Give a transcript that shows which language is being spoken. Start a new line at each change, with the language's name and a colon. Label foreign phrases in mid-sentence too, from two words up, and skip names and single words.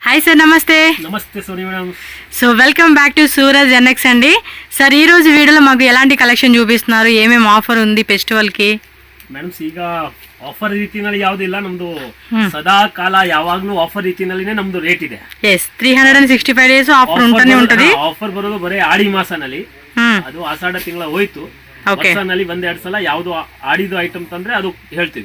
Telugu: హాయ్ సార్, నమస్తే. నమస్తే సోని మేడం.
English: So welcome back to Suraj NX అండి.
Telugu: సార్ ఈ రోజు వీడియోలో మాకు ఎలాంటి కలెక్షన్ చూపిస్తున్నారు, ఏమేమి ఆఫర్ ఉంది ಫೆಸ್ಟಿವಲ್ ಗೆ?
Kannada: ಮೇಡಮ್ ಈಗ ಆಫರ್ ರೀತಿನಲ್ಲಿ ಯಾವುದಿಲ್ಲ, ನಮ್ದು ಸದಾ ಕಾಲ ಯಾವಾಗ್ಲೂ ಆಫರ್ ರೀತಿನಲ್ಲಿನೇ ನಮ್ದು ರೇಟ್ ಇದೆ. ಎಸ್ 365 ಡೇಸ್ ಆಫರ್ ಅಂತಾನೆ ಉಂಟది. ಆಫರ್ ಬರೋದು ಬರೀ ಆಡಿ ಮಾಸನಲ್ಲಿ, ಅದು ಆಷಾಢ ತಿಂಗಳ ಹೋಯ್ತು. ವರ್ಷನಲ್ಲಿ ಒಂದೆರಡು ಸಲ ಯಾವ್ದು ಆಡಿದು ಐಟಮ್ ತಂದ್ರೆ ಅದು ಹೇಳ್ತೀವಿ.